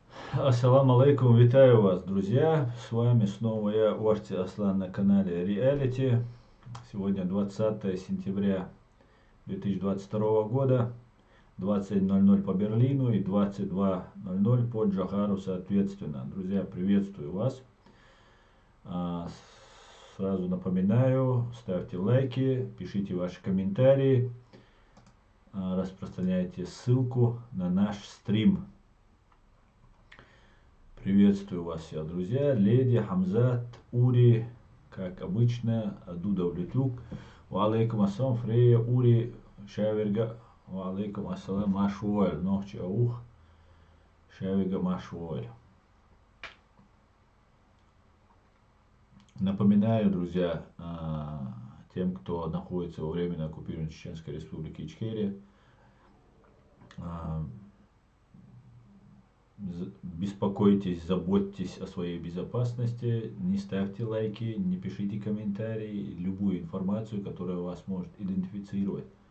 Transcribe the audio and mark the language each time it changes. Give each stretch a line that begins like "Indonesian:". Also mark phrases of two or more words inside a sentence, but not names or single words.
Arabic: السلام عليكم,
Russian: витаю вас, друзья. С вами снова я, Орти Аслан, на канале Реалити. Сегодня 20 сентября 2022 года, 20:00 по Берлину и 22:00 по Джохару соответственно. Друзья, приветствую вас. Сразу напоминаю, ставьте лайки, пишите ваши комментарии, распространяйте ссылку на наш стрим. Приветствую вас всех, друзья. Леди, Хамзат, Ури, как обычно, Дудавлютюк.
Arabic: وعليكم السلام, Фрея, Ури, Шаверга. وعليكم السلام, Машуэль.
Chechen: Нохчи аух,
Arabic: Шаверга, Машуэль.
Russian: Напоминаю, друзья, тем, кто находится во временно оккупированной Чеченской Республике Ичкерия, беспокойтесь, заботьтесь о своей безопасности, не ставьте лайки, не пишите комментарии, любую информацию, которая вас может идентифицировать.